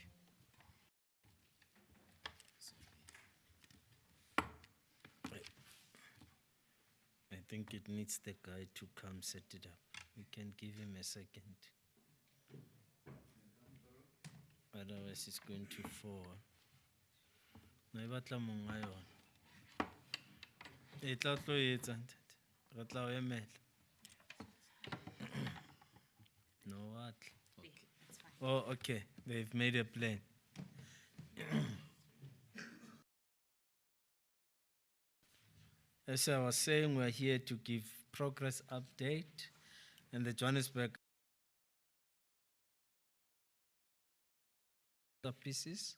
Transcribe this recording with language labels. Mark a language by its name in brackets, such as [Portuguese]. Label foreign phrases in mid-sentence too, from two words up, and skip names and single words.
[English] I think it needs the guy to come set it up. We can give him a second. Otherwise, it's going to fall. [Southern Sotho] Naibatla monga yona. E tla tlo etsa ntate. Re tla o emela. [English] No what? Okay, that's fine. Oh, okay. They've made a plan. As I was saying, we're here to give progress update and the Johannesburg pieces.